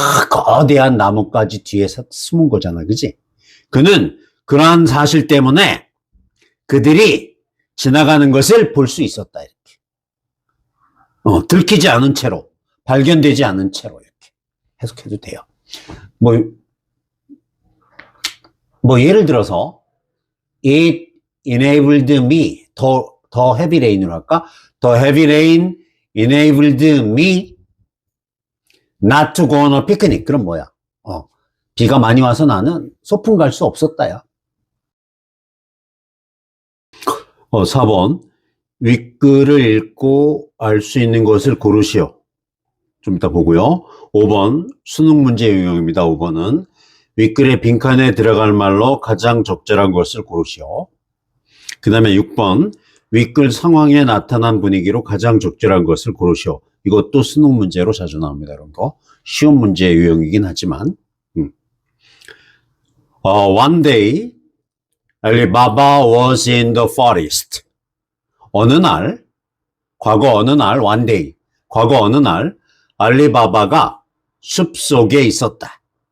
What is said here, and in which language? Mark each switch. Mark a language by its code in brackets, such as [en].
[ko] 거대한 나뭇가지 뒤에 숨은 거잖아. 그지? 그는 그러한 사실 때문에 그들이 지나가는 것을 볼 수 있었다. 이렇게. 들키지 않은 채로, 발견되지 않은 채로 이렇게 해석해도 돼요. 뭐 예를 들어서 [en] it enabled me [ko] 더 [en] heavy rain [ko] 으로 할까? [en] The heavy rain enabled me not to go on a picnic. [ko] 그럼 뭐야? 비가 많이 와서 나는 소풍 갈 수 없었다야. 4번. 윗글을 읽고 알 수 있는 것을 고르시오. 좀 이따 보고요. 5번. 수능 문제 유형입니다. 5번은 윗글의 빈칸에 들어갈 말로 가장 적절한 것을 고르시오. 그 다음에 6번. 윗글 상황에 나타난 분위기로 가장 적절한 것을 고르시오. 이것도 수능 문제로 자주 나옵니다. 이런 거. 쉬운 문제 유형이긴 하지만. [en] One day, Alibaba was in the forest. [ko] 어느 날, 과거 어느 날, [en] one day, [ko] 과거 어느 날, 알리바바가 숲속에 있었다.